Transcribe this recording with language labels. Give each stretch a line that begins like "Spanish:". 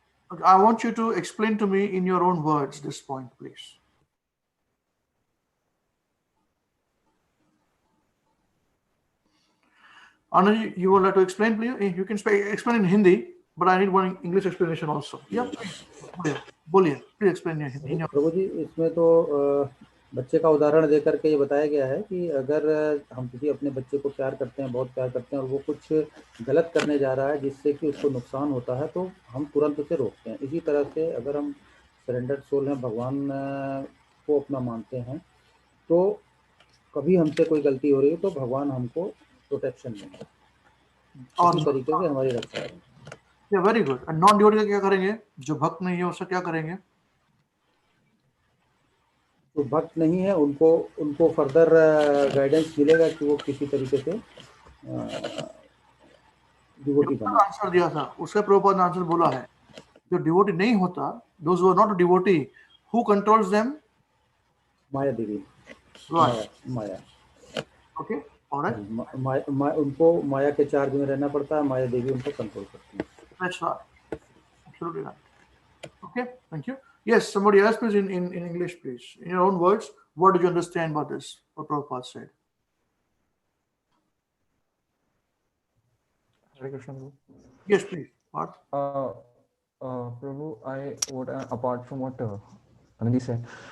English: Okay, I want you to explain to me in your own words this point, please. Anand, you would like to explain, please? You can explain in Hindi, but I need one English explanation also. Yeah, please. Please explain in Hindi.
Hindi: प्रभु जी, इसमें तो बच्चे का उदाहरण दे करके ये बताया गया है कि अगर हम किसी अपने बच्चे को प्यार करते हैं, बहुत प्यार करते हैं, और वो कुछ गलत करने जा रहा है जिससे कि उसको नुकसान होता है, तो हम तुरंत उसे रोकते हैं. इसी तरह से अगर हम सरेंडर्ड सोल हैं, भगवान को अपना मानते हैं, तो कभी हमसे कोई गलती हो रही है तो भगवान हमको प्रोटेक्शन देंगे, इसी तरीके से हमारी रक्षा करेंगे.
English: Yeah, very good.
Hindi: And non-devotee का क्या करेंगे? जो भक्त नहीं है उसका क्या करेंगे? तो भक्त नहीं है, उनको फर्दर गाइडेंस मिलेगा कि वो किसी तरीके से डिवोटी बने. आंसर दिया था, उसका प्रभुपाद ने आंसर बोला है, जो डिवोटी नहीं होता,
English: those who are not a devotee, who controls them?
Hindi: Maya Devi. Maya.
English: Okay, all right.
Hindi: उनको माया के चार्ज में रहना पड़ता है, माया देवी उनको कंट्रोल करती है.
English: That's right. Absolutely right. Okay, thank you. Yes, somebody else, please, in English, please. In your own words, what did you understand about this, what Prabhupada said? Hare Krishna. Yes, please. What? Prabhu, apart from what Anandi said,